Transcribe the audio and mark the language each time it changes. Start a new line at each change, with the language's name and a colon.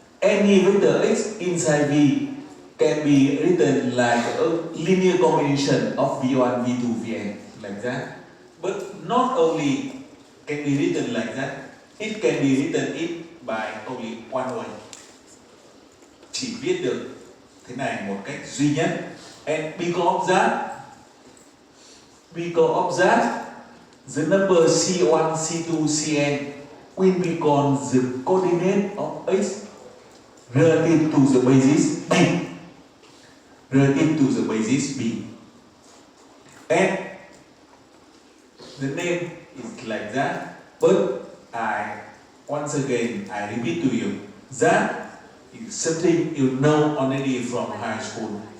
English: Any vector X inside V can be written like a linear combination of V1, V2, Vn, like that. But not only can be written like that, it can be written by only one way.
Vietnamese: Chỉ viết được thế này một cách duy nhất.
English: And because of that, the number C1, C2, Cn will become the coordinate of x relative to the basis b. Relative to the basis b. And the name is like that, but once again I repeat to you that is something you know already from high school.